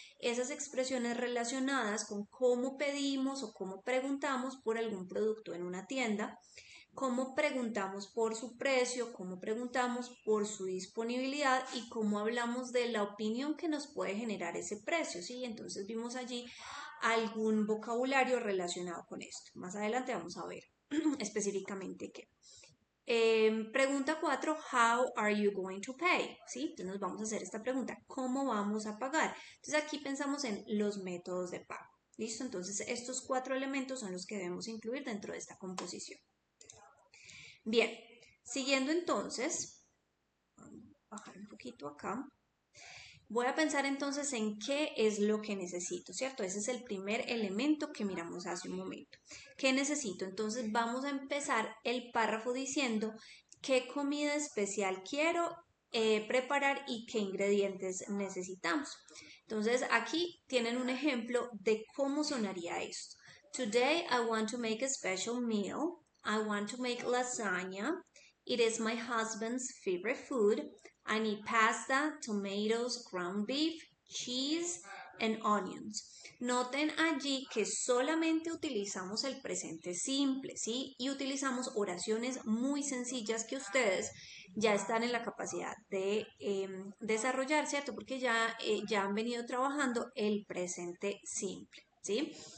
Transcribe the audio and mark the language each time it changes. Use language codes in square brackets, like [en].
[es] Esas expresiones relacionadas con cómo pedimos o cómo preguntamos por algún producto en una tienda, cómo preguntamos por su precio, cómo preguntamos por su disponibilidad y cómo hablamos de la opinión que nos puede generar ese precio, ¿sí? Entonces vimos allí algún vocabulario relacionado con esto. Más adelante vamos a ver específicamente qué. Pregunta 4, [en] how are you going to pay? [es] ¿Sí? Entonces nos vamos a hacer esta pregunta, ¿cómo vamos a pagar? Entonces aquí pensamos en los métodos de pago. ¿Listo? Entonces estos 4 elementos son los que debemos incluir dentro de esta composición. Bien, siguiendo entonces, vamos a bajar un poquito acá. Voy a pensar entonces en qué es lo que necesito, ¿cierto? Ese es el primer elemento que miramos hace un momento. ¿Qué necesito? Entonces vamos a empezar el párrafo diciendo qué comida especial quiero preparar y qué ingredientes necesitamos. Entonces aquí tienen un ejemplo de cómo sonaría esto. [en] Today I want to make a special meal. I want to make lasagna. It is my husband's favorite food. I need pasta, tomatoes, ground beef, cheese and onions. [es] Noten allí que solamente utilizamos el presente simple, ¿sí? Y utilizamos oraciones muy sencillas que ustedes ya están en la capacidad de desarrollar, ¿cierto? Porque ya han venido trabajando el presente simple, ¿sí?